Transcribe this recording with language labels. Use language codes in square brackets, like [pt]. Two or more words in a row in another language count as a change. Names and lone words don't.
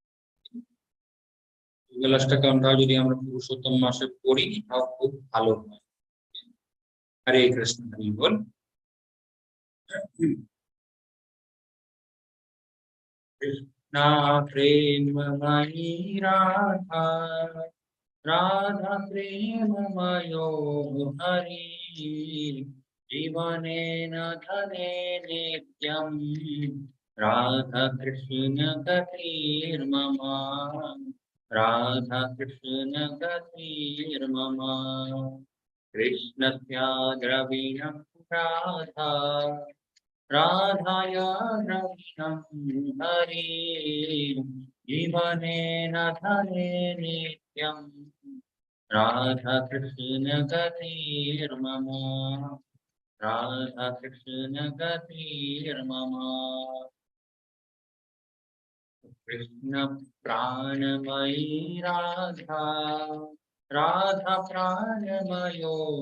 [bn] যুগল অষ্টকমটা যদি আমরা পুরুষোত্তম মাসে পড়ি তাও খুব ভালো হয়। [sa] हरे कृष्ण हरि बोल। कृष्णा प्रेममयी राधा राधा प्रेममयो हरि जीवनेन धने नित्यम् राधा कृष्ण गतिर्मम राधा कृष्ण गतिर्मम कृष्णस्य द्रविणं राधा राधाया द्रविणं हरि जीवनेन धने नित्यम् राधा कृष्ण गतिर्मम राधा कृष्ण गतिर्मम कृष्ण प्राणमयी राधा राधा प्राणमयो